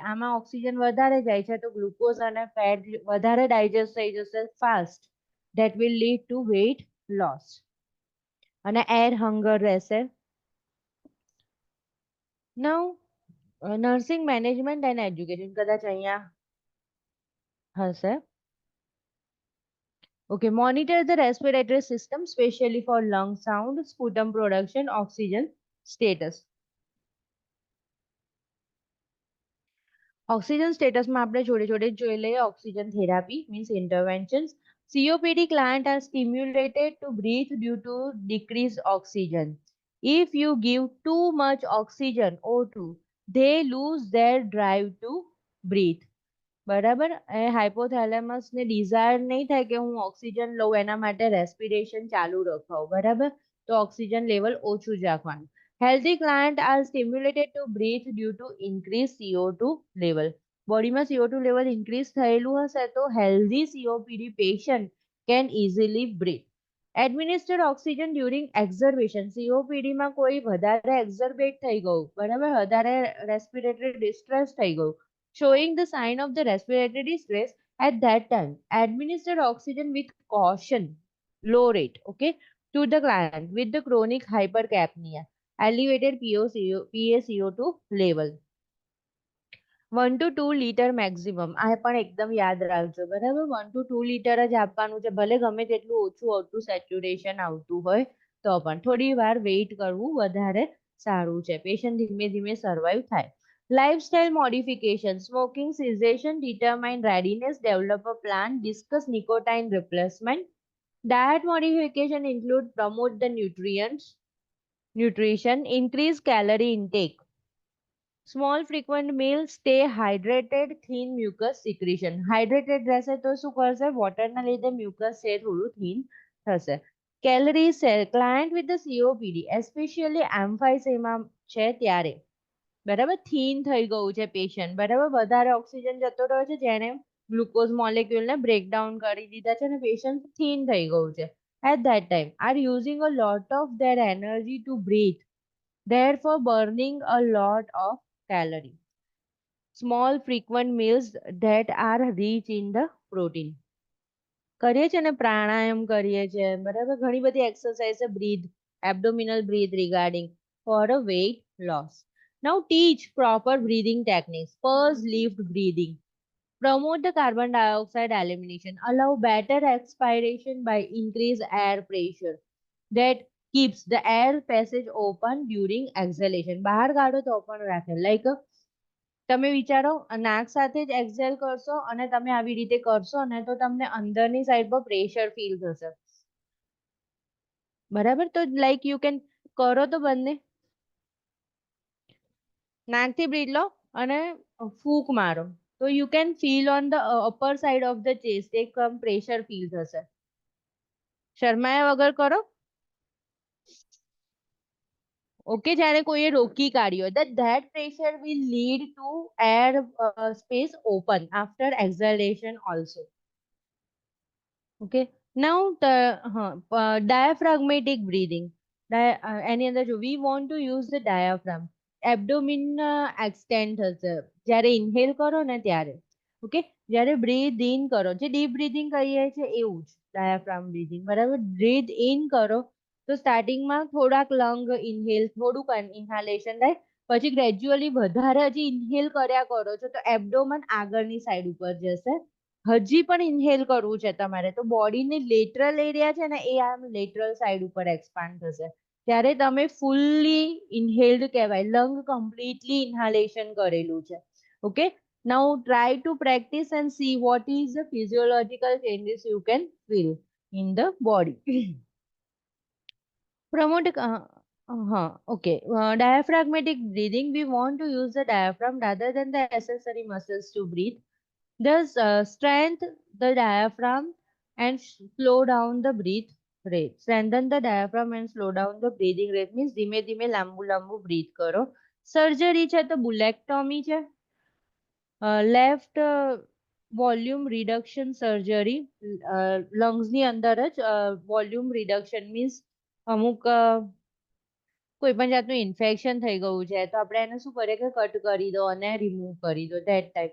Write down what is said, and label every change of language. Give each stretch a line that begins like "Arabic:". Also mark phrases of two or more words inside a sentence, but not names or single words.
Gujarati: આમાં ઓક્સિજન વધારે જાય છે તો ગ્લુકોઝ અને ફેટ વધારે ડાયજેસ્ટ થઈ જશે ફાસ્ટ,
English: that will lead to weight loss
Gujarati: અને
English: air hunger
Gujarati: રહેશે.
English: Now nursing management and education
Gujarati: કદાચ અહીંયા હશે.
English: Okay, monitor the respiratory system, especially for lung sound, sputum production, oxygen status.
Gujarati: ઓક્સિજન સ્ટેટસમાં આપણે જોડે જોડે જોઈ લઈએ
English: oxygen therapy means interventions. COPD client are stimulated to breathe due to decreased oxygen. If you give too much oxygen O2, they lose their drive to breathe.
Gujarati: બરાબર, એ હાઇપોથેલેમસ ને ડિઝાયર નહીં થાય કે હું ઓક્સિજન લઉં, એના માટે રેસ્પિરેશન ચાલુ રખાવું. બરાબર, તો ઓક્સિજન લેવલ ઓછું જ રાખવાનું.
English: Healthy client are stimulated to breathe due to increase CO2 level.
Gujarati: બોડીમાં
English: CO2 level increase
Gujarati: થયેલું હશે તો
English: healthy COPD patient can easily breathe. administer oxygen during exacerbation,
Gujarati: COPDમાં કોઈ વધારે એક્ઝર્બેટ થઈ ગયું, બરાબર, વધારે
English: respiratory distress
Gujarati: થઈ ગયું,
English: showing the sign of the respiratory distress. At that time, administer oxygen with caution, low rate, okay, to the client with the chronic hypercapnia, elevated PaCO2 level.
Gujarati: 1 to 2
English: liter maximum,
Gujarati: આ પણ એકદમ યાદ રાખજો. બરાબર, 1 to 2 લીટર જ આપવાનું છે, ભલે ગમે તેટલું ઓછું આવતું સેચ્યુરેશન આવતું હોય તો પણ થોડી વાર વેઇટ કરવું વધારે સારું છે, પેશન્ટ ધીમે ધીમે સર્વાઈવ થાય.
English: Lifestyle modification, smoking cessation, determine readiness, develop a plan, discuss nicotine replacement. Diet modification include promote the nutrition, increase calorie intake. Small frequent meals, stay hydrated, thin mucus secretion.
Gujarati: Hydrated રહેશે તો શું કરશે? વોટરના લીધે mucus છે થોડું thin થશે.
English: Calorie cell, client with the COPD, especially emphysema
Gujarati: છે ત્યારે, બરાબર, થીન થઈ ગયું છે પેશન્ટ, બરાબર, વધારે ઓક્સિજન જતો રહ્યો છે જેને ગ્લુકોઝ મોલેક્યુલને બ્રેકડાઉન કરી દીધા છે અને પેશન્ટ થીન થઈ ગયું છે.
English: At that time, are using a lot of their energy to breathe, therefore burning a lot of calorie. Small frequent meals that are rich in the protein.
Gujarati: કરીએ છે ને, પ્રાણાયામ કરીએ છે, બરાબર, ઘણી બધી એક્સરસાઇઝ છે બ્રીથ,
English: abdominal breath regarding for a weight loss. Now teach proper breathing techniques. First, lift breathing. Promote the carbon dioxide elimination. Allow better expiration by increased air pressure. That keeps the air passage open during exhalation.
Gujarati: બહાર કાઢો તો પણ રાખે. Like તમે વિચારો નાક સાથે જ એક્ઝેલ કરશો અને તમે આવી રીતે કરશો ને તો તમને અંદરની સાઈડ પર પ્રેશર ફીલ થશે. બરાબર, તો
English: like you can
Gujarati: કરો તો બંને, નાકથી બ્રીથ લો અને ફૂંક મારો તો
English: you can feel on the upper side of the chest,
Gujarati: એક પ્રેશર ફીલ થશે. શરમાયા વગર કરો. ઓકે, જ્યારે કોઈએ રોકી કાઢ્યો
English: that pressure will lead to air space open after exhalation also. Okay, now the diaphragmatic breathing.
Gujarati: એની અંદર જો
English: we want to use the diaphragm.
Gujarati: એબ્ડોમિન એક્સટેન્ડ થશે જ્યારે ઇન્હેલ કરો ને ત્યારે. ઓકે, જ્યારે
English: breathe in
Gujarati: કરો, જે
English: deep breathing
Gujarati: કહીએ છીએ એવું જ
English: diaphragm breathing,
Gujarati: બરાબર.
English: breathe in
Gujarati: કરો તો સ્ટાર્ટિંગમાં થોડાક
English: lung inhale,
Gujarati: થોડુંક ઇન્હાલેશન થાય, પછી ગ્રેજ્યુઅલી વધારે હજી ઇન્હેલ કર્યા કરો છો તો એબ્ડોમન આગળની સાઈડ ઉપર જશે. હજી પણ ઇન્હેલ કરવું છે તમારે તો બોડીની લેટરલ એરિયા છે ને એ આમ લેટરલ સાઈડ ઉપર એક્સપાન્ડ થશે, ત્યારે તમે
English: fully inhaled
Gujarati: કહેવાય,
English: lung completely inhalation
Gujarati: કરેલું છે.
English: ઓકે, now try to practice and see what is the physiological changes you can feel in the body. Promote okay, diaphragmatic breathing, we want to use the diaphragm rather than the accessory muscles to breathe. Thus strength the diaphragm and slow down the breath rate. Strengthen the diaphragm and slow down the breathing rate means
Gujarati: ધીમે ધીમે લાંબુ લાંબુ બ્રીથ કરો. સર્જરી છે તો બુલેક્ટોમી છે.
English: left volume reduction surgery,
Gujarati: લંગ્સની અંદર જ
English: volume reduction means
Gujarati: અમુક કોઈ પણ જાતનું ઇન્ફેક્શન થઈ ગયું છે તો આપણે એને શું કરીએ કે કટ કરી દો અને રિમૂવ કરી દો, ધેટ ટાઈપ.